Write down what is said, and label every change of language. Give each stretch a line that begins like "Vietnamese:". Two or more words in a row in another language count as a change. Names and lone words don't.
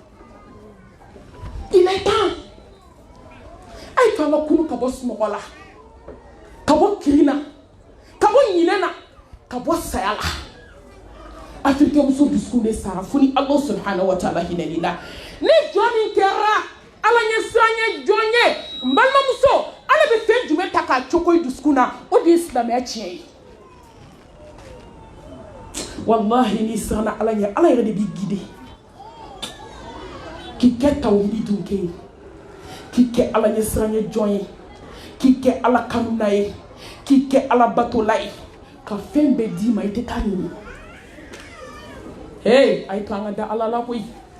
French: il est temps
Bambara: a ye to an ka kunu ka bɔ sunɔgɔ la ka bɔ kirin na ka bɔ ɲinɛ na ka bɔ saya la afirikɛ muso dusukun de sara fo ni
Arabic: الله سبحانه وتعالى
Bambara: hinɛli la ni jɔn min kɛra ala ɲɛ siran ye jɔn ye n balimamuso ala bɛ fɛn jumɛn ta k'a cogo i dusukun na o de ye silamɛya tiɲɛ ye wallahi n'i siranna ala ɲɛ ala yɛrɛ de b'i guider k'i kɛ tawhidi dunke ye k'i kɛ ala ɲɛ siran ye jɔn ye k'i kɛ ala kanuna ye k'i kɛ ala batola ye ka fɛn bɛɛ d'i ma i tɛ taa ɲini a ye to an ka da ala la koyi